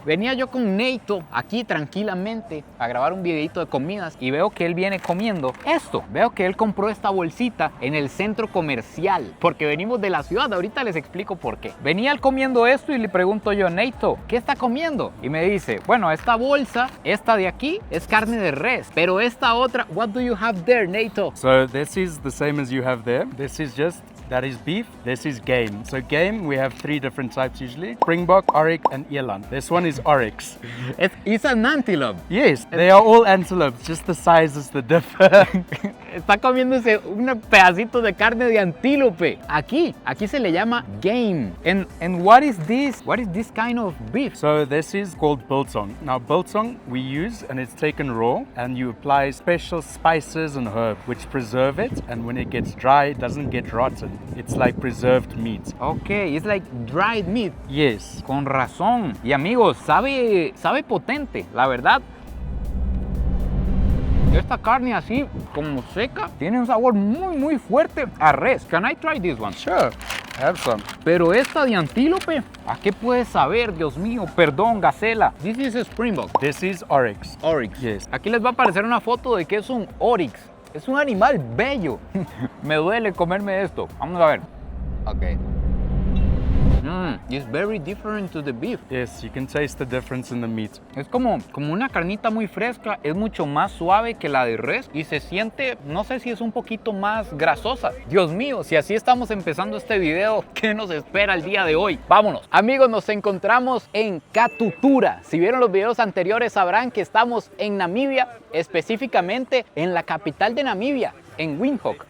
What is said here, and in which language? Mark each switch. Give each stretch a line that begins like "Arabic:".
Spanish: Venía yo con Neito aquí tranquilamente a grabar un videito de comidas y veo que él viene comiendo esto. Veo que él compró esta bolsita en el centro comercial porque venimos de la ciudad. Ahorita les explico por qué. Venía él comiendo esto y le pregunto yo, Neito, ¿qué está comiendo? Y me dice, bueno, esta bolsa, esta de aquí, es carne de res. Pero esta otra,
English: what do you have there, Neito? So this is the same as you have there. This is just that is beef, this is game. So game, we have 3 different types usually. Springbok, Oryx and Eland. This one is Oryx. It's an antelope. Yes, they are all antelopes, just the size is the difference.
Spanish: Está comiéndose un pedacito de carne de antílope. Aquí se le llama game.
English: And what is this? What is this kind of beef? So this is called biltong. Now biltong we use and it's taken raw and you apply special spices and herb which preserve it, and when it gets dry it doesn't get rotten. It's like preserved meat. Okay, it's like dried meat. Yes.
Spanish: Con razón. Y amigos, sabe potente, la verdad. Esta carne así, como seca, tiene un sabor muy fuerte a res.
English: Can I try this one? Sure, have some.
Spanish: Pero esta de antílope, ¿a qué puede saber? Dios mío, perdón, gacela.
English: This is a Springbok. This is Oryx. Oryx. Yes.
Spanish: Aquí les va a aparecer una foto de que es un Oryx. Es un animal bello. Me duele comerme esto. Vamos a ver. Ok.
English: It's very different to the beef. Yes, you can taste the difference in the meat.
Spanish: Es como una carnita muy fresca, es mucho más suave que la de res y se siente, no sé si es un poquito más grasosa. Dios mío, si así estamos empezando este video, ¿qué nos espera el día de hoy? Vámonos. Amigos, nos encontramos en Katutura. Si vieron los videos anteriores sabrán que estamos en Namibia, específicamente en la capital de Namibia, en Windhoek.